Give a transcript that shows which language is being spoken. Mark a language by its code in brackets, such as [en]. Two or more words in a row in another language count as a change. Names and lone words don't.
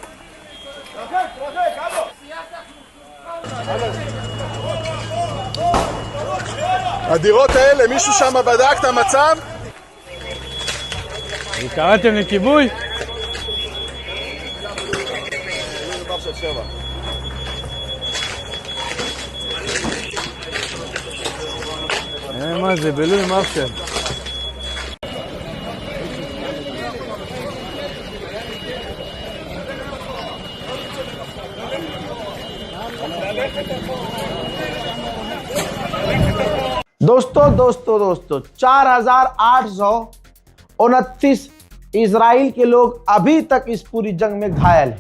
[he] הדירות האלה, מישהו שם בדק את המצב? קראתם לכיבוי? מה זה, בילוי מרשל. [hi] दोस्तों 4,829 इजराइल के लोग अभी तक इस पूरी जंग में घायल हैं।